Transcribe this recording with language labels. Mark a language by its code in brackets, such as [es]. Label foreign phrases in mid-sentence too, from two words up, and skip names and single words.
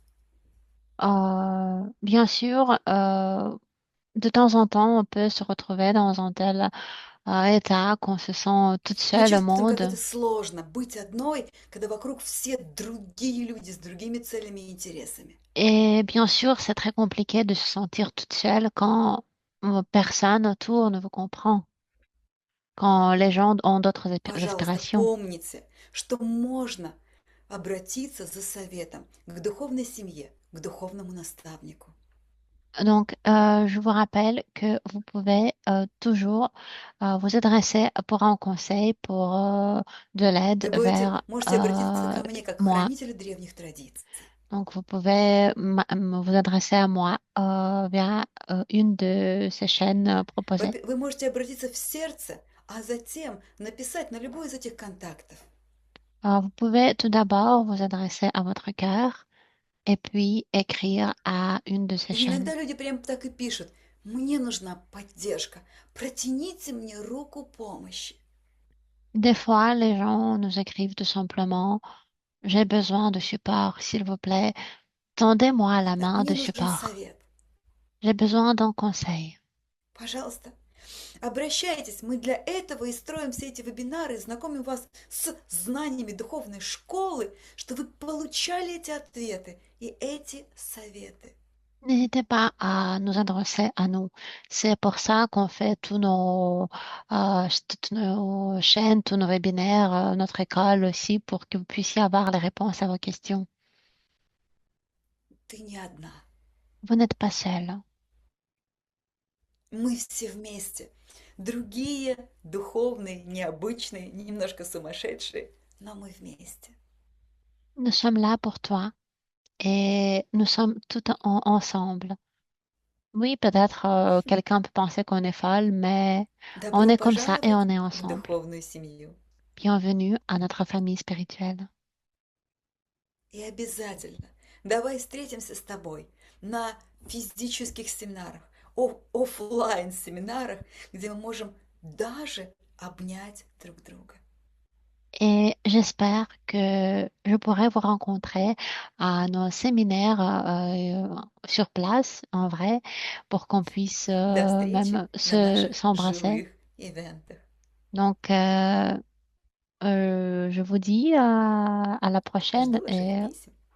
[fr] Bien sûr, de temps en temps, on peut se retrouver dans un tel état qu'on se sent toute [ru] Мы [fr] seule au [ru] чувствуем, как [fr] monde. [ru] это сложно быть одной, когда вокруг все другие люди с другими целями и интересами. [fr] Et bien sûr, c'est très compliqué de se sentir toute seule quand personne autour ne vous comprend, quand les gens ont d'autres [ru] Пожалуйста, [fr] aspirations. [ru] помните, что можно обратиться за советом к духовной семье, к духовному наставнику. [fr] Donc, je vous rappelle que vous pouvez toujours vous adresser pour un conseil, pour de l'aide vers [ru] Можете обратиться ко мне как к [fr] moi. [ru] хранителю древних традиций. [fr] Donc, vous pouvez vous adresser à moi via une de ces chaînes proposées. [ru] Вы можете обратиться в сердце, а затем написать на любой из этих контактов. [fr] Vous pouvez tout d'abord vous adresser à votre cœur et puis écrire à une de ces [ru] И [fr] chaînes. [ru] иногда люди прям так и пишут: «Мне нужна поддержка, протяните мне руку помощи». [fr] Des fois, les gens nous écrivent tout simplement, j'ai besoin de support, s'il vous plaît, tendez-moi la [ru] Да, [fr] main [ru] мне [fr] de [ru] нужен [fr] support. [ru] совет. [fr] J'ai besoin d'un conseil. [ru] Пожалуйста, обращайтесь. Мы для этого и строим все эти вебинары, знакомим вас с знаниями духовной школы, что вы получали эти ответы и эти советы. [fr] N'hésitez pas à nous adresser à nous. C'est pour ça qu'on fait toutes nos chaînes, tous nos webinaires, notre école aussi, pour que vous puissiez avoir les réponses à vos questions. [ru] Ты не одна. [fr] Vous n'êtes pas seul. [ru] Мы все вместе. Другие, духовные, необычные, немножко сумасшедшие, но мы вместе. [fr] Nous sommes là pour toi et nous sommes ensemble. Oui, peut-être quelqu'un peut penser qu'on est folle, mais on [ru] Добро [fr] est comme ça et [ru] пожаловать [fr] on est [ru] в [fr] ensemble. [ru] духовную семью. [fr] Bienvenue à notre famille spirituelle. [ru] И обязательно давай встретимся с тобой на физических семинарах, оффлайн семинарах, где мы можем даже обнять друг друга. [fr] Et j'espère que je pourrai vous rencontrer à nos séminaires sur place, en vrai, pour qu'on puisse [ru] До встречи [fr] même [ru] на наших [fr] s'embrasser. [ru] живых ивентах. [fr] Donc, je vous dis à la prochaine [ru] Жду ваших писем.